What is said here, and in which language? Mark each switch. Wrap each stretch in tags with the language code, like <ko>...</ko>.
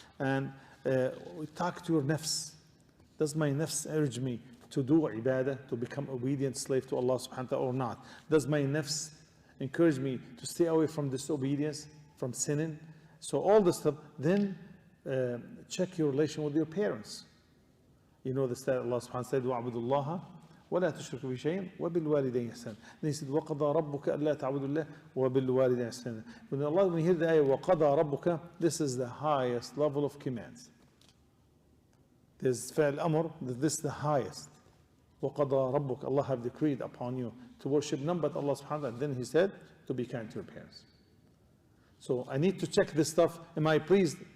<en>And talk to your nafs. Does my nafs urge me to do ibadah, to become obedient slave to Allah subhanahu wa ta'ala or not? Does my nafs encourage me to stay away from disobedience, from sinning? So all this stuff, then check your relation with your parents. You know that Allah subhanahu wa ta'ala said,</en> <ar>وَعْبُدُ اللَّهَ ولا تشركوا بشيء وبالوالدين إحسانا.</ar> <en>Then he said,</en> <ar>وَقَضَى رَبُّكَ أَلَّا تَعْبُدُوا اللَّهَ وَبِالْوَالِدَيْنِ إحسانا.</ar> <en>When you hear the ayah,</en> <ar>وَقَضَى رَبُّكَ,</ar> <en>this is the highest level of commands. There's</en> <ar>فعل أمر,</ar> <en>this is the highest.</en> <ar>وَقَضَى رَبُّكَ,</ar> <en>Allah have decreed upon you to worship none but Allah subhanahu wa ta'ala. Then he said, to be kind to your parents. So I need to check this stuff. Am I pleased?</en>